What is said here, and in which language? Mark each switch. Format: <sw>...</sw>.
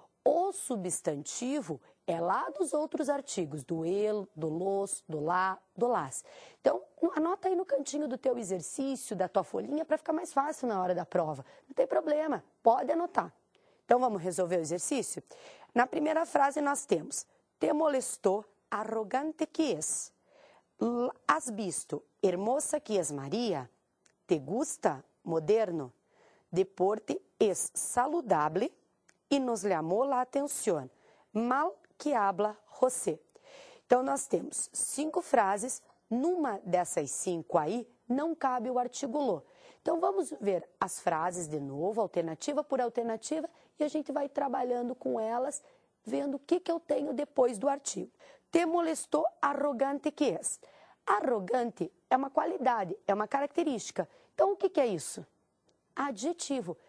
<pt>O substantivo é lá dos outros artigos, do el, do los, do lá, do las. Então, anota aí no cantinho do teu exercício, da tua folhinha, para ficar mais fácil na hora da prova. Não tem problema, pode anotar. Então, vamos resolver o exercício? Na primeira frase nós temos, te molestou,</pt> <es>arrogante que es. Has visto, hermosa que es María. Te gusta, moderno. Deporte es saludable e nos llamó la atención. Mal que habla José.</es> <pt>Então, nós temos 5 frases. Numa dessas 5 aí, não cabe o artigo lo. Então, vamos ver as frases de novo, alternativa por alternativa, e a gente vai trabalhando com elas, vendo o que eu tenho depois do artigo. Te molestou, arrogante que és. Arrogante é uma qualidade, é uma característica. Então, o que é isso? Adjetivo.</pt>